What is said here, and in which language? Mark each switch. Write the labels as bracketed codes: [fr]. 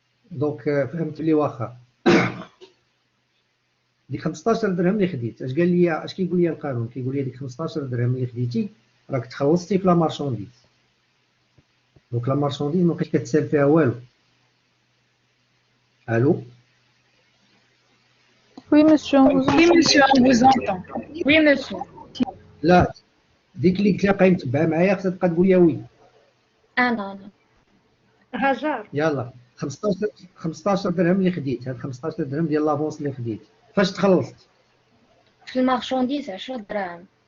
[ar] دونك فهمت لي واخا. ديك 15 درهم اللي خديت اش قال لي؟ اش كيقول لي القانون؟ كيقول لي ديك 15 درهم اللي خديتي راك تخلصتي في لا مارشونديز. دونك لا مارشونديز ما بقيتش كتسال فيها والو. الو [fr] Oui, monsieur, on vous entend. وي مسيو. [ar] لا ديك اللي قلت لها بقاي متبعه معايا خصها تبقى تقول لي وي. انا هاجر. يلا 15 درهم اللي خديت، هاد 15 درهم ديال لافونس اللي خديت فاش تخلصت؟ في المارشونديز 10 دراهم.